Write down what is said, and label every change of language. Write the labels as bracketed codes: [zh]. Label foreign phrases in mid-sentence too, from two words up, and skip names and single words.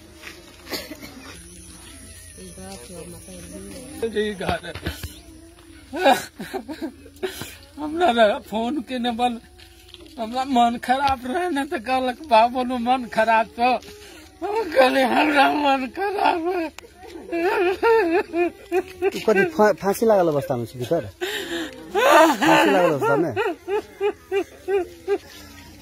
[mai] हमरा फोन के ने बल हमरा मन खराब रहे न तो कहलक बाबू मन खराब तो हम कहले हमरा मन खराब है कति फांसी लागल अवस्था में भीतर फांसी लागल अवस्था में